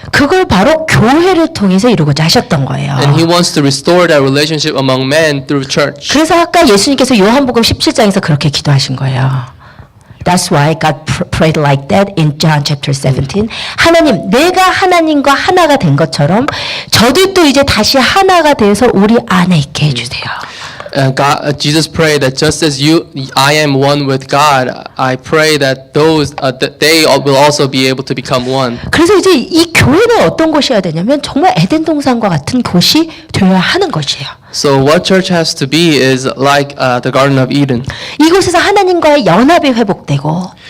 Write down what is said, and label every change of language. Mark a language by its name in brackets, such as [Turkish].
[Korean] 그걸 바로 교회를 통해서 이루고자 하셨던 거예요. [English] And He wants to restore that relationship among men through church. [Korean] 그래서 아까 예수님께서 요한복음 17장에서 그렇게 기도하신 거예요. [English] That's why God prayed like that in John chapter 17. [Korean] 하나님, 내가 하나님과 하나가 된 것처럼 저들도 이제 다시 하나가 되어서 우리 안에 있게 해주세요. [English] Jesus prayed that just as I am one with God, I pray that that they will also be able to become one. [Korean] 그래서 이제 이 교회는 어떤 곳이어야 되냐면 정말 에덴 동산과 같은 곳이 되어야 하는 것이에요. [English] So what church has to be is like the Garden of Eden. [Korean] 이곳에서 하나님과의 연합이 회복되고